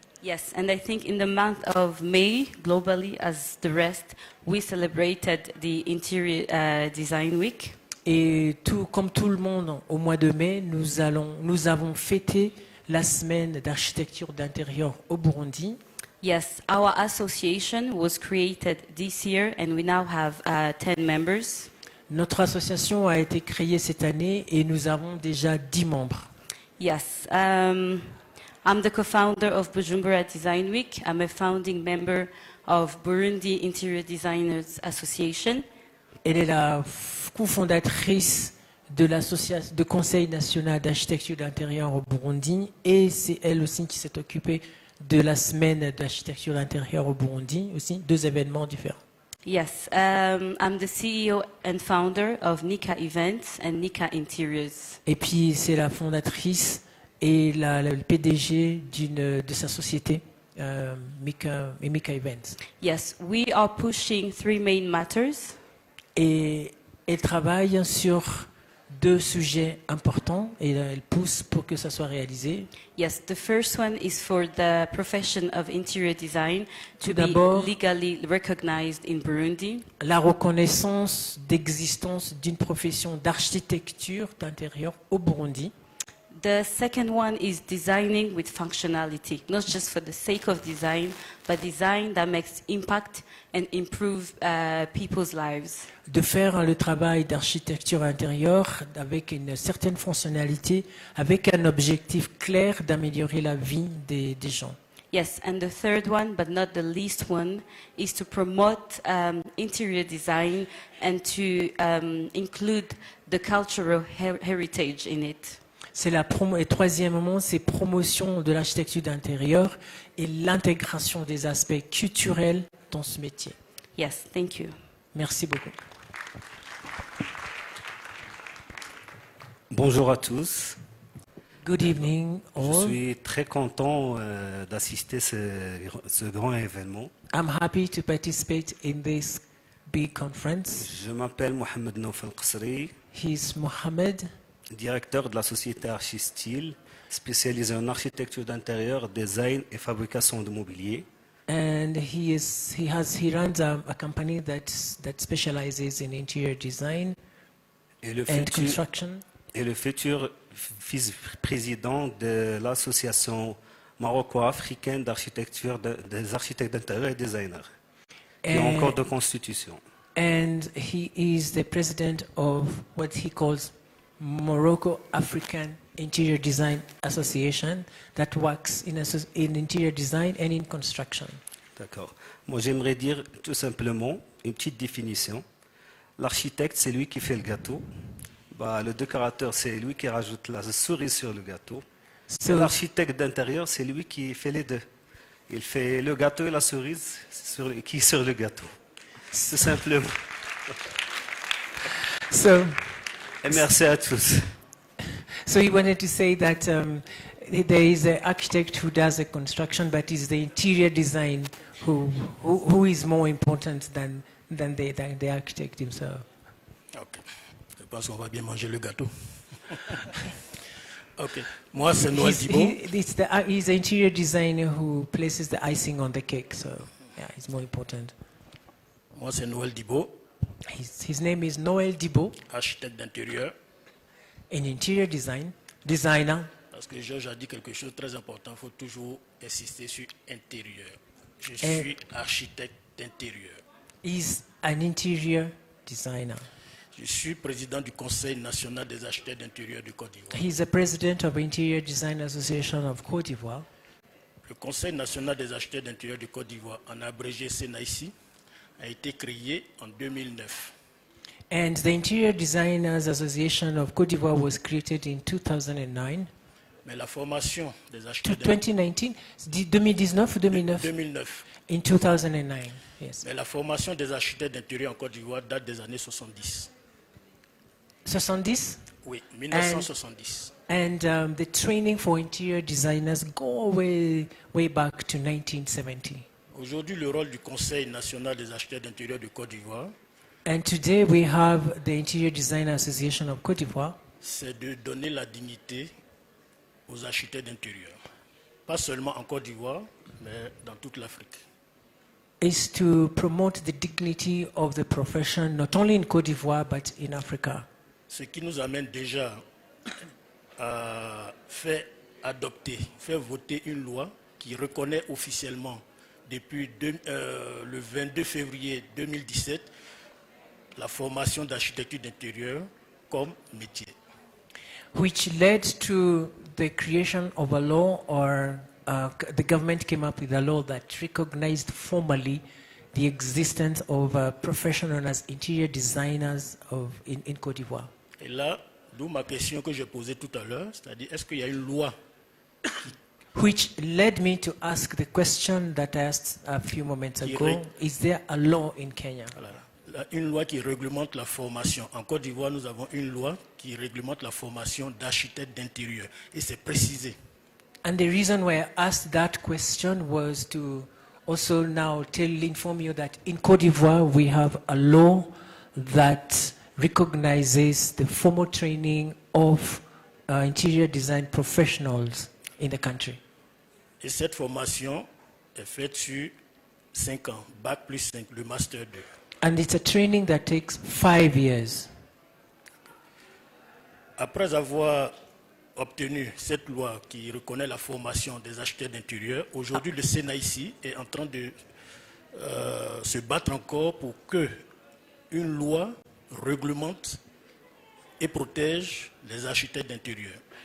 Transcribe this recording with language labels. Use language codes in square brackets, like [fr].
[en] Yes, and I think in the month of May, globally as the rest, we celebrated the Interior Design Week. [fr] Et comme tout le monde, au mois de mai, nous avons fêté la semaine d'architecture d'intérieur au Burundi. [en] Yes, our association was created this year, and we now have 10 members. [fr] Notre association a été créée cette année et nous avons déjà 10 membres. [en] Yes, I'm the co-founder of Bujumbura Design Week. I'm a founding member of Burundi Interior Designers Association. [fr] Elle est la cofondatrice de Conseil national d'architecture d'intérieur au Burundi et c'est elle aussi qui s'est occupée de la semaine d'architecture d'intérieur au Burundi, aussi 2 événements différents. [en] Yes, I'm the CEO and founder of Nika Events and Nika Interiors. [fr] Et puis c'est la fondatrice et le PDG de sa société, Mika Events. [en] Yes, we are pushing 3 main matters. [fr] Et elle travaille sur 2 sujets importants et elle pousse pour que ça soit réalisé. [en] Yes, the first one is for the profession of interior design to [fr] Tout [en] be [fr] d'abord, [en] legally recognized in Burundi. [fr] La reconnaissance d'existence d'une profession d'architecture d'intérieur au Burundi. [en] The second one is designing with functionality, not just for the sake of design, but design that makes impact and improve people's lives. [fr] De faire le travail d'architecture intérieure avec une certaine fonctionnalité, avec un objectif clair d'améliorer la vie des gens. [en] Yes, and the third one, but not the least one, is to promote interior design and to include the cultural heritage in it. [fr] Et troisièmement, c'est promotion de l'architecture d'intérieur et l'intégration des aspects culturels dans ce métier. [en] Yes, thank you. [fr] Merci beaucoup. Bonjour à tous. [en] Good evening, [fr] Je [en] all. [fr] suis très content d'assister ce grand événement. [en] I'm happy to participate in this big conference. [fr] Je m'appelle Mohamed Naufel Qasri, [en] He's Mohammed. [fr] directeur de la société Archistyle, spécialisée en architecture d'intérieur, design et fabrication de mobilier. [en] And he runs a company that specializes in interior design and construction. [fr] Et le futur vice-président de l'association maroco-africaine d'architecture des architectes d'intérieur et designers, qui ont encore de constitution. [en] And he is the president of what he calls Morocco African Interior Design Association that works in interior design and in construction. [fr] D'accord. Moi, j'aimerais dire tout simplement une petite définition. L'architecte, c'est lui qui fait le gâteau. Le décorateur, c'est lui qui rajoute la cerise sur le gâteau. L'architecte d'intérieur, c'est lui qui fait les deux. Il fait le gâteau et la cerise qui est sur le gâteau. Tout simplement. Et merci à tous. [en] So he wanted to say that there is an architect who does the construction, but it's the interior design who is more important than the architect himself. [fr] Ok. Je pense qu'on va bien manger le gâteau. Ok. Moi, c'est Noël Dibo. [en] He's the interior designer who places the icing on the cake, so yeah, it's more important. [fr] Moi, c'est Noël Dibo. [en] His name is Noël Dibo. [fr] Architecte d'intérieur. [en] An interior designer. [fr] Parce que Georges a dit quelque chose de très important, il faut toujours insister sur intérieur. Je suis architecte d'intérieur. [en] He's an interior designer. [fr] Je suis président du Conseil national des architectes d'intérieur du Côte d'Ivoire. [en] He's the president of Interior Design Association of Côte d'Ivoire. [fr] Le Conseil national des architectes d'intérieur du Côte d'Ivoire, en abrégé CNIC, a été créé en 2009. [en] And the Interior Designers Association of Côte d'Ivoire was created in 2009. [fr] Mais la formation des architectes 2019 ou 2009? 2009. [en] In 2009, yes. [fr] Mais la formation des architectes d'intérieur en Côte d'Ivoire date des années 70. 70? Oui, 1970. [en] And the training for interior designers go way back to 1970. [fr] Aujourd'hui, le rôle du Conseil national des architectes d'intérieur de Côte d'Ivoire, [en] And today we have the Interior Design Association of Côte d'Ivoire. [fr] C'est de donner la dignité aux architectes d'intérieur. Pas seulement en Côte d'Ivoire, mais dans toute l'Afrique. [en] Is to promote the dignity of the profession, not only in Côte d'Ivoire, but in Africa. [fr] Ce qui nous amène déjà à faire adopter, faire voter une loi qui reconnaît officiellement depuis le 22 février 2017 la formation d'architecture d'intérieur comme métier. [en] Which led to the creation of a law, or the government came up with a law that recognized formally the existence of a profession known as interior designers in Côte d'Ivoire. [fr] Et là, d'où ma question que j'ai posée tout à l'heure, c'est-à-dire est-ce qu'il y a une loi [en] Which led me to ask the question that I asked a few moments ago. Is there a law in Kenya? [fr] Une loi qui réglemente la formation. En Côte d'Ivoire, nous avons une loi qui réglemente la formation d'architectes d'intérieur. Et c'est précisé. [en] And the reason why I asked that question was to also now inform you that in Côte d'Ivoire we have a law that recognizes the formal training of interior design professionals in the country. [fr] Et cette formation est faite sur 5 ans, Bac plus 5, le Master 2. [en] And it's a training that takes 5 years. [fr] Après avoir obtenu cette loi qui reconnaît la formation des architectes d'intérieur, aujourd'hui le Sénat ici est en train de se battre encore pour que une loi réglemente et protège les architectes d'intérieur.